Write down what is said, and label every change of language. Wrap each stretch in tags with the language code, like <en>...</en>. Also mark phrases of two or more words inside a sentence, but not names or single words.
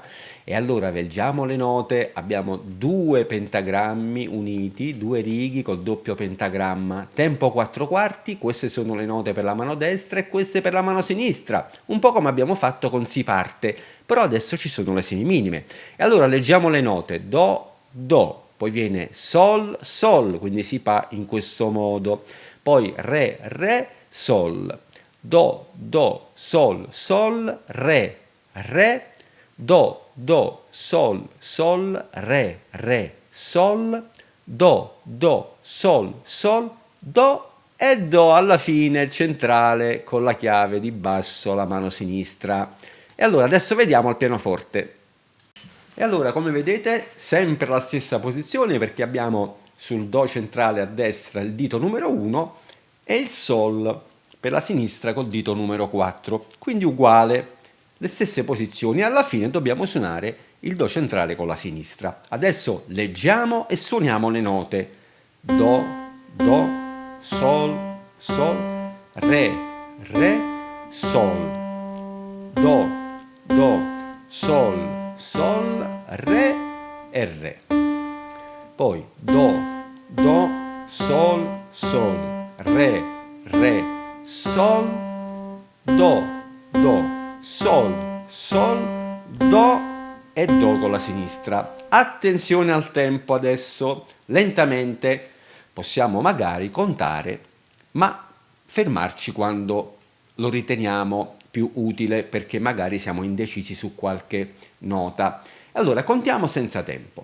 <it>E allora leggiamo le note, abbiamo due pentagrammi uniti, due righe col doppio pentagramma, tempo 4 quarti, queste sono le note per la mano destra e queste per la mano sinistra, un po' come abbiamo fatto con si parte, però adesso ci sono le semiminime. E allora leggiamo le note, Do, Do, poi viene Sol, Sol, quindi si fa in questo modo, poi Re, Re, Sol, Do, Do, Sol, Sol, Re, Re, Do, Do, Sol, Sol, Re, Re, Sol, Do, Do, Sol, Sol, Do e Do alla fine centrale con la chiave di basso la mano sinistra. E allora adesso vediamo il pianoforte. E allora come vedete sempre la stessa posizione perché abbiamo sul Do centrale a destra il dito numero 1 e il Sol per la sinistra col dito numero 4, quindi uguale. Le stesse posizioni, alla fine dobbiamo suonare il Do centrale con la sinistra. Adesso leggiamo e suoniamo le note. Do, Do, Sol, Sol, Re, Re, Sol. Do, Do, Sol, Sol, Re e Re. Poi Do, Do, Sol, Sol, Re, Re, Sol, Do, Do, Sol, Sol, Do e Do con la sinistra. Attenzione al tempo adesso, lentamente, possiamo magari contare, ma fermarci quando lo riteniamo più utile perché magari siamo indecisi su qualche nota. Allora contiamo senza tempo.</it>